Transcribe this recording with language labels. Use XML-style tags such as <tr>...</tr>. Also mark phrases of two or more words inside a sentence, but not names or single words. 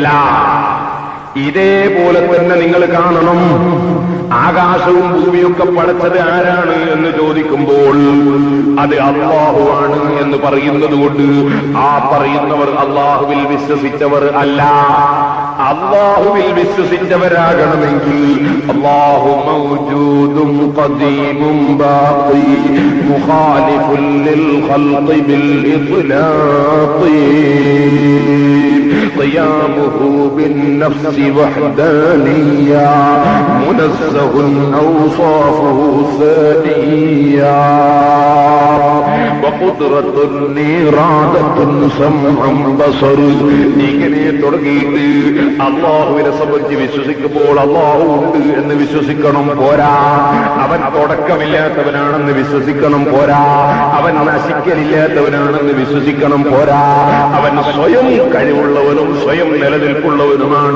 <ml>ഇതേപോലെ തന്നെ നിങ്ങൾ കാണണം, ആകാശവും ഭൂമിയൊക്കെ പടച്ചത് ആരാണ് എന്ന് ചോദിക്കുമ്പോൾ അത് അല്ലാഹുവാണ് എന്ന് പറയുന്നത് കൊണ്ട് ആ പറയുന്നവർ അല്ലാഹുവിൽ വിശ്വസിച്ചവർ അല്ല. അല്ലാഹുവിൽ വിശ്വസിച്ചവരാകണമെങ്കിൽ അല്ലാഹു മൗജൂദും ഖദീമും</ml> <ar>باق مخالف للخلق بالإطلاق قيامه بالنفس وحدانيا منزه أوصافه ثانيا وقدرة إرادة سمع بصر.</ar> <ml>ഇങ്ങനെ തുടങ്ങിയിട്ട് അള്ളാഹുവിനെ സംബന്ധിച്ച് വിശ്വസിക്കുമ്പോൾ അള്ളാഹു ഉണ്ട് എന്ന് വിശ്വസിക്കണം പോരാ. അവൻ തുടക്കമില്ലാത്തവനാണെന്ന് വിശ്വസിക്കണം പോരാ. അവൻ നശിക്കലില്ലാത്തവനാണെന്ന് വിശ്വസിക്കണം പോരാ. അവൻ സ്വയം കഴിവുള്ളവനും സ്വയം നിലനിൽപ്പുള്ളവനുമാണ്.</ml>